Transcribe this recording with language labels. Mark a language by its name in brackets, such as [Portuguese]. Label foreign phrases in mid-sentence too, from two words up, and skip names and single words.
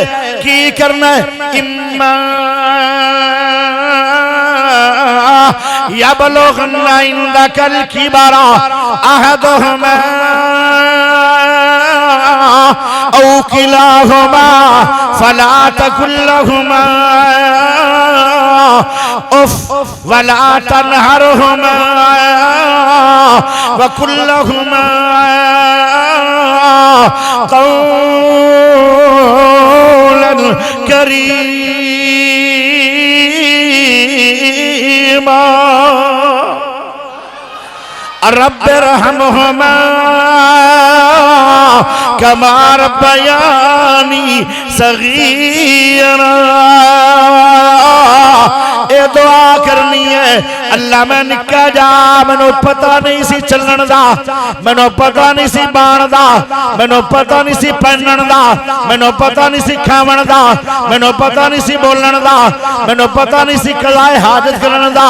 [Punjabi] کی کرنا ہے? [Arabic] إما يبلغن عندك الكبر أحدهما أو كلاهما فلا تقل لهما أف ولا تنهرهما وقل لهما قولا كريما رب ارحمهما كما ربياني صغيرا. [Punjabi] یہ دعا کرنی ہے، اللہ میں نکا جا، مینوں پتا نہیں سی چلن دا، مینوں پتا نہیں سی بان دا، مینوں پتا نہیں سی پہنن دا، مینوں پتا نہیں سی کھاون دا، مینوں پتا نہیں سی بولن دا، مینوں پتا نہیں سی کلائے حاجت کرن دا.